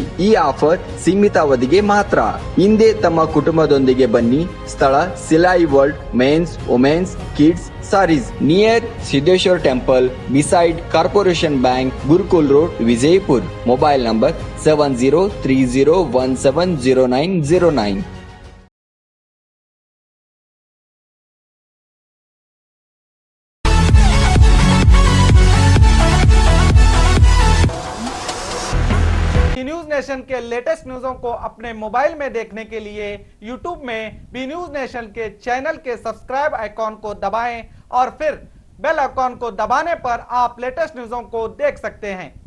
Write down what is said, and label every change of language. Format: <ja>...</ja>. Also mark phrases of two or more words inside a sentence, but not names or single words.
<kn>ಈ ಆಫರ್ ಸೀಮಿತ ಅವಧಿಗೆ ಮಾತ್ರ. ಹಿಂದೆ ತಮ್ಮ ಕುಟುಂಬದೊಂದಿಗೆ ಬನ್ನಿ.</kn> <en>ಸ್ಥಳ Silai World Mens, Womens, Kids Sarees, Near Siddeshwar Temple, Beside Corporation Bank, Gurukul Road, Vijayapur. mobile number 7030170909.</en> <hi>न्यूज़ नेशन के</hi> <en>latest news</en> <hi>को अपने मोबाइल में देखने के लिए यूट्यूब में बी न्यूज़ नेशन के चैनल के</hi> <en>subscribe icon</en> <hi>को दबाएं और फिर</hi> <en>bell icon</en> <hi>को दबाने पर आप</hi> <en>latest news</en> <hi>को देख सकते हैं।</hi>